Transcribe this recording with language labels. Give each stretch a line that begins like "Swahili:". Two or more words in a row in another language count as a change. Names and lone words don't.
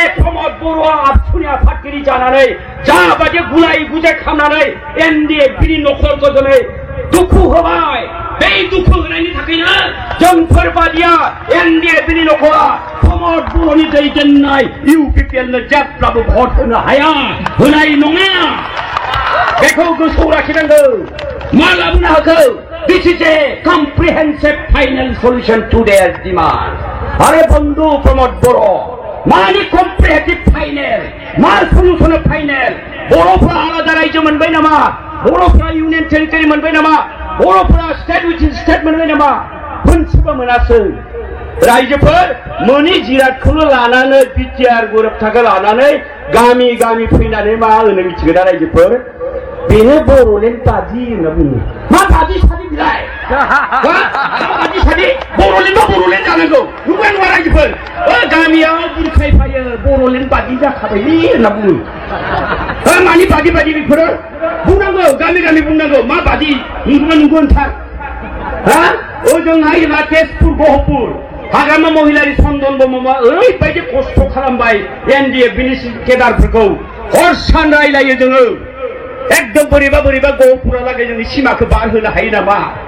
Bodo: प्रमद बर'आ आबसुनि आफादगिरि जानानै जाबादि गुलाय गुजाय खालामनानै एनडिएफबिनि नखरखौ दिनै दुखु होबाय बे दुखु होनायनि थाखायनो जोंफोरबादिया एनडिएफबिनि नखरा प्रमद बर'नि दैदेननाय इउपिपिएलनो जेब्लाबो भट होनो हाया होनाय नङा बेखौ गोसोआव लाखिनांगौ मा लाबोनो हागौ
English: This is a comprehensive final solution to their demand.
Bodo: आरे बंधु प्रमोद बरो मानि
English: comprehensive final
Bodo: मा solution final बर'फ्रा आलादा रायजो मोनबाय नामा बर'फ्रा
English: union territory
Bodo: मोनबाय नामा बर'फ्रा
English: state within state
Bodo: मोनबाय नामा मोनसेबो मोनासै रायजोफोर मोनि जिरादखौनो लानानै बिटिआर गोरोबथाखौ लानानै गामि गामि फैनानै मा होनो मिथिगोना रायजोफोर बेनो बर'लेण्ड बादि होनना बुङो मा बादि सादि बिलाय बादि सादि बर'लेण्ड जानांगौ नुबाय नङा रायजोफोर गामियाव बुरखायफायो बर'लेण्ड बादि जाखाबायलै होनना बुङो मानि बादि बेफोरो बुंनांगौ गामि गामि बुंनांगौ मा बादि नंगौ नोंथार ओजोंहाय मा तेजपुर गहपुर हाग्रामा महिलारि चन्दन ब्रह्मआ ओरैबायदि खस्थ' खालामबाय एनडिएफबिनि केडारफोरखौ हर सान रायलायो जोङो एकदम बोरैबा गहपुरालागै जोंनि सिमाखौ बारहोनो हायो नामा